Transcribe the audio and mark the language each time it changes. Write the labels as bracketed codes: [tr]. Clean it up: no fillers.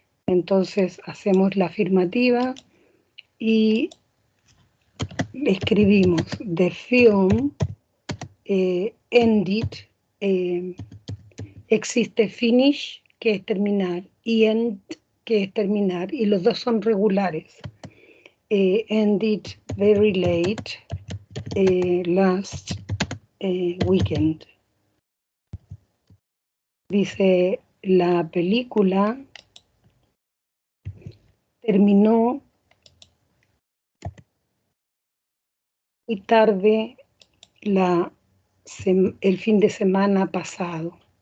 [es] Entonces hacemos la afirmativa y escribimos [en] the film ended, [es] existe finish, que es terminar, y end, que es terminar, y los dos son regulares. [en] Ended very late last weekend. [es] Dice, la película terminó muy tarde el fin de semana pasado.